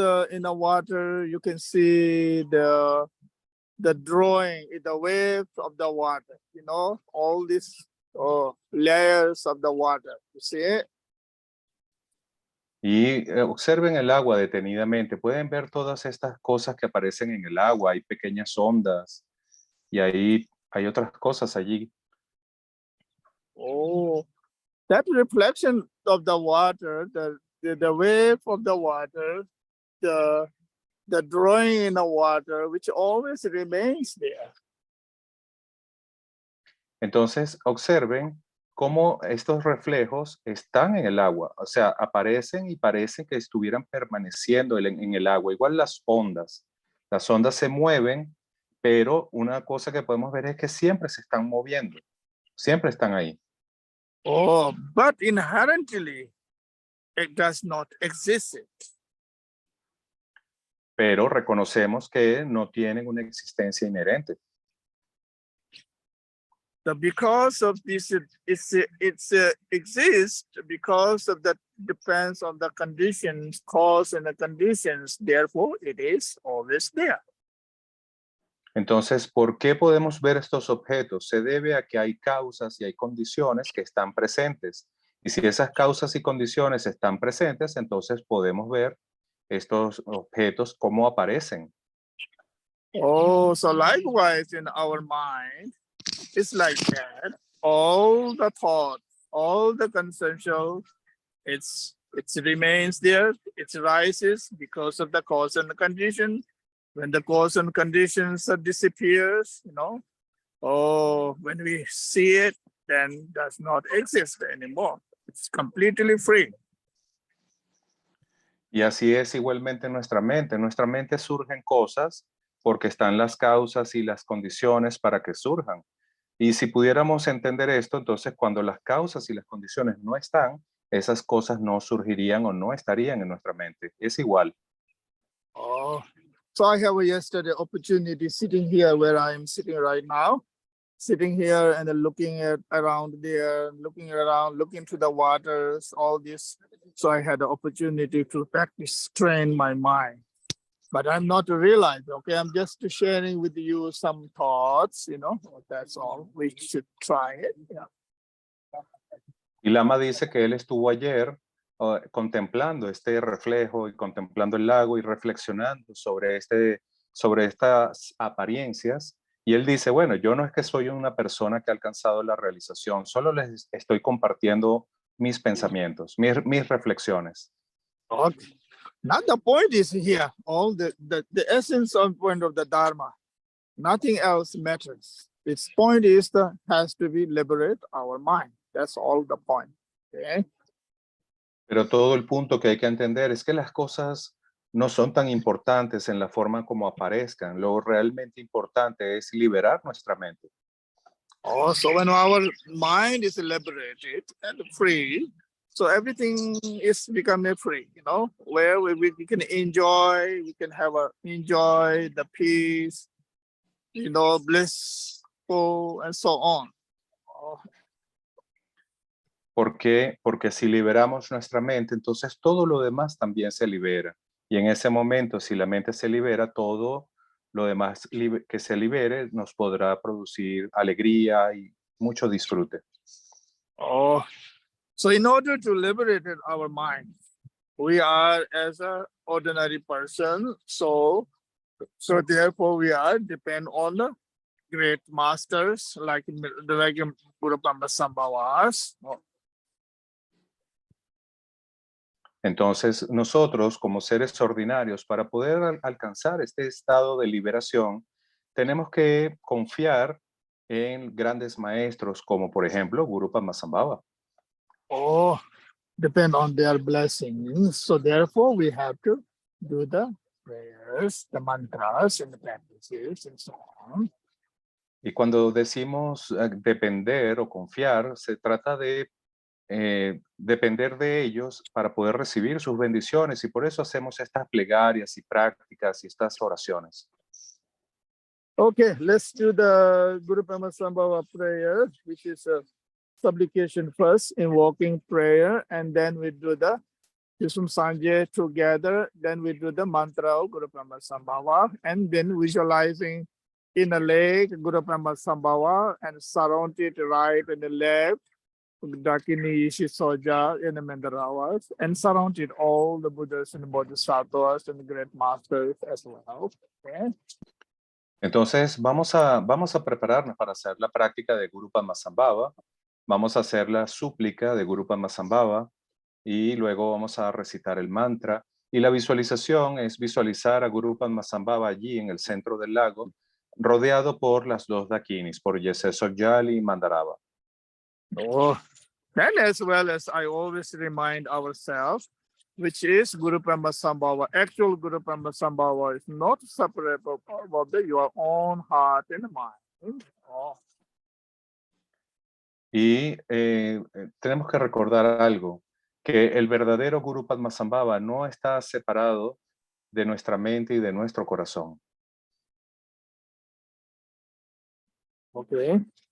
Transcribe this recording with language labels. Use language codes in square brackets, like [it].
[en] In the water, you can see the drawing, the waves of the water, all these layers of the water. You see it? [es] Y observen el agua detenidamente. Pueden ver todas estas cosas que aparecen en el agua. Hay pequeñas ondas y ahí hay otras cosas allí. [en] Oh, that reflection of the water, the wave of the water, the drawing in the water, which always remains there. [es] Entonces, observen cómo estos reflejos están en el agua. O sea, aparecen y parecen que estuvieran permaneciendo en el agua. Igual las ondas. Las ondas se mueven, pero una cosa que podemos ver es que siempre se están moviendo. Siempre están ahí. [en] Oh, but inherently, it does not exist. [es] Pero reconocemos que no tienen una existencia inherente. [en] the because of this, it's exists because of that depends on the conditions, cause and the conditions. Therefore, it is always there. [es] Entonces, ¿por qué podemos ver estos objetos? Se debe a que hay causas y hay condiciones que están presentes. Y si esas causas y condiciones están presentes, entonces podemos ver estos objetos cómo aparecen. [en] Oh, so likewise in our mind, it's like that. All the thought, all the conceptual, it remains there. It rises because of the cause and the condition. When the cause and conditions disappears, when we see it, then does not exist anymore. It's completely free. [es] Y así es igualmente en nuestra mente. En nuestra mente surgen cosas porque están las causas y las condiciones para que surjan. Y si pudiéramos entender esto, entonces cuando las causas y las condiciones no están, esas cosas no surgirían o no estarían en nuestra mente. Es igual. [en] Oh, so I have yesterday opportunity sitting here where I am sitting right now, sitting here and then looking at around there, looking around, looking to the waters, all this. So I had the opportunity to practice, train my mind. But I'm not realized, okay? I'm just sharing with you some thoughts, that's all. We should try it. Yeah. [es] Y Lama dice que él estuvo ayer contemplando este reflejo y contemplando el lago y reflexionando sobre estas apariencias. Y él dice, bueno, yo no es que soy una persona que ha alcanzado la realización, solo les estoy compartiendo mis pensamientos, mis reflexiones. [en] Okay. Now the point is here, all the essence of point of the Dharma, nothing else matters. Its point is has to be liberate our mind. That's all the point. Okay. [es] Pero todo el punto que hay que entender es que las cosas no son tan importantes en la forma como aparezcan. Lo realmente importante es liberar nuestra mente. [en] Oh, so when our mind is liberated and free, so everything is becoming free, where we can enjoy, we can enjoy the peace, blissful and so on. Oh. [es] ¿Por qué? Porque si liberamos nuestra mente, entonces todo lo demás también se libera. Y en ese momento, si la mente se libera, todo lo demás que se libere nos podrá producir alegría y mucho disfrute. [en] Oh, so in order to liberate our mind, we are as an ordinary person, so therefore we are depend on the great masters like Guru Sambhavas. [es] Entonces, nosotros como seres ordinarios, para poder alcanzar este estado de liberación, tenemos que confiar en grandes maestros como, por ejemplo, Guru Sambhava. [en] Oh, depend on their blessings. So therefore, we have to do the prayers, the mantras, and the practices, and so on. [es] Y cuando decimos depender o confiar, se trata de depender de ellos para poder recibir sus bendiciones, y por eso hacemos estas plegarias y prácticas y estas oraciones. [en] Okay, let's do the Guru Sambhava prayer, which is a supplication first, invoking prayer, and then we do the Yusum Sanje together, then we do the mantra of Guru Sambhava, and then visualizing in a lake Guru Sambhava and surround it right and the left, Dakini Soja in the Mandaravas, and surrounded all the Buddhas and the Bodhisattvas and the great masters as well. Okay. [es] Entonces vamos a prepararnos para hacer la práctica de Guru Sambhava, vamos a hacer la súplica de Guru Sambhava y luego vamos a recitar el mantra, y la visualización es visualizar a Guru Sambhava allí en el centro del lago, rodeado por las dos dakinis, por Yese Sogyali y Mandarava. [en] Oh, then as well as I always remind ourselves, which is Guru Sambhava. Actual Guru Sambhava is not separable from your own heart and mind. Oh. [es] Y tenemos que recordar algo, que el verdadero Guru Sambhava no está separado de nuestra mente y de nuestro corazón. [en] Okay.